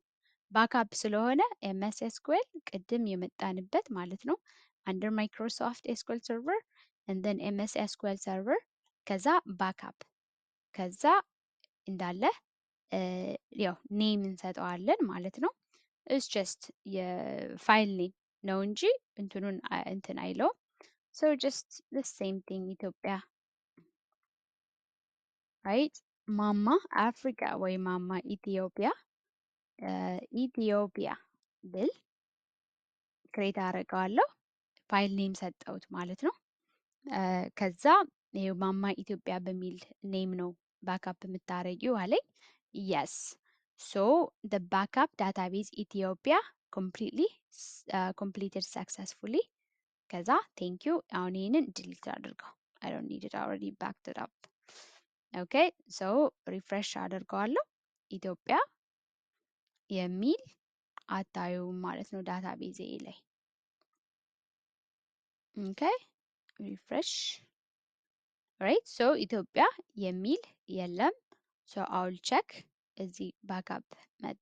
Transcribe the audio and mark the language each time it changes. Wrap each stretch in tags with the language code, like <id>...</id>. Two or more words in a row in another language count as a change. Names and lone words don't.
<am>ባክአፕ ስለሆነ</am> <en>MS SQL</en> <am>ቅድም የመጣንበት ማለት ነው።</am> <en>under Microsoft SQL Server</en> <am>እንደን</am> <en>MS SQL Server</en> <am>ከዛ ባክአፕ ከዛ እንዳለ ያው ኔም እንሰጠዋለን ማለት ነው።</am> <en>it's just</en> <am>የፋይል ኔም ነው እንጂ እንትኑን እንትን አይለውም።</am> <en>so just the same thing</en> <am>ኢትዮጵያ ራይት ማማ አፍሪካ ወይ ማማ ኢትዮጵያ ኢትዮጵያ ብል ክሬት አደርገዋለሁ።</am> <en>file name</en> <am>ሰጠሁት ማለት ነው። ከዛ ይሄው ማማ ኢትዮጵያ በሚል ኔም ነው ባክአፕ የምታረጊው አለኝ።</am> <en>yes so the backup database</en> <am>ኢትዮጵያ</am> <en>completed successfully</en> <am>ከዛ</am> <en>thank you</en> <am>አሁን ይህንን ዲሊት አድርገው</am> <en>I don't need it already backed it up okay so refresh</en> <am>አድርገዋለሁ ኢትዮጵያ የሚል አታዩም ማለት ነው ዳታቤዝ ላይ</am> <en>okay refresh right so ኢትዮጵያ</en> <am>የሚል የለም</am> <en>so I'll check</en> <am>እዚህ ባክአፕ መጣ</am>